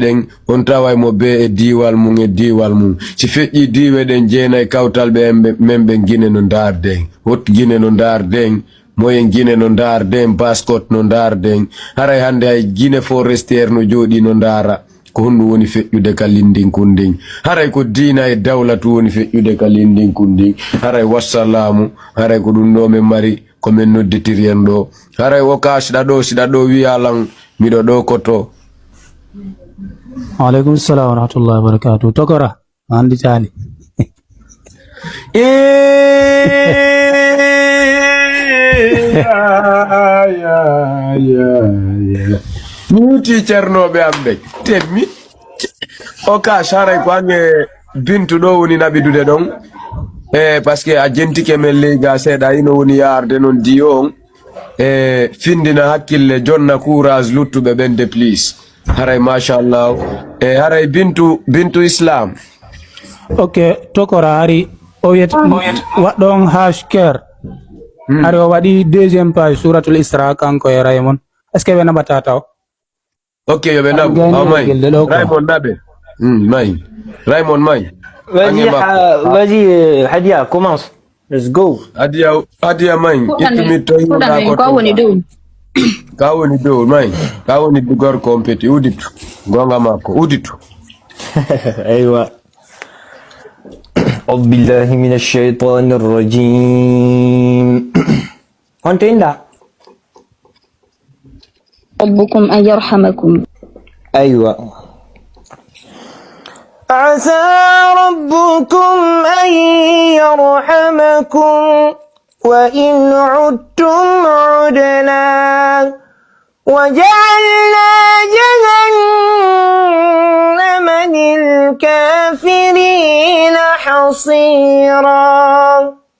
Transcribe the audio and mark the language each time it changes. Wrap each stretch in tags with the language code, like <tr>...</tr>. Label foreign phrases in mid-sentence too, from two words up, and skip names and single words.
<ff>ɗen on taway mo be e diwal mum si feƴƴi diwe ɗen jeenayi kawtal ɓe men ɓe guine no darde en hot guine no darde en moyen guine no darde en Baskot no darde en haray hande hay Guinée forestiére no jooɗi no dara ko honɗum woni feƴƴude ka lindinkun ndin haray ko diina e dawlatu woni feƴƴude ka lindinkun ndin haray wassalamu haray ko ɗum ɗo min mari komin nodditiri en ɗo haray o ka siɗa ɗo wiyalan miɗo ɗo koto.</ff> <ar>عليكم السلام ورحمة الله وبركاته.</ar> <ff>Tokora, andi tani. Muti cernoɓe am ɓe temmi o ka saray ko ange Bintu ɗo woni naɓidude ɗon</ff> <fr>parce que</fr> <ff>a jentike men leyga seeɗa ino woni yarde noon diyo on findina hakkille jonna courage luttuɓe ɓen de please haray machallah haray Bintu Islam. Ok, Tokora ari o wiyet waɗɗon #care ari o waɗi</ff> <fr>deuxième page</fr> <ff>suratul Isra kanko e Raymond</ff> <fr>est ce que</fr> <ff>ɓe naɓata taw. Ok, yoɓe naɓu may Raymond naɓe may Raymond may.</ff> <fr>Vas-y, Hadia, commence.</fr> <en>Let's go.</en> <ff>Hadia may ittumi to hiwoɗa ko ka woni dow may ka woni gorko on peti uditu gonga makko uditu.</ff> <ar>أيوة. أعوذ بالله من الشيطان الرجيم. أنت عندك؟ ربكم أن يرحمكم. أيوة. عسى ربكم أن يرحمكم وإن عدتم عدنا وجعلنا جهنم للكافرين حصيرا.</ar>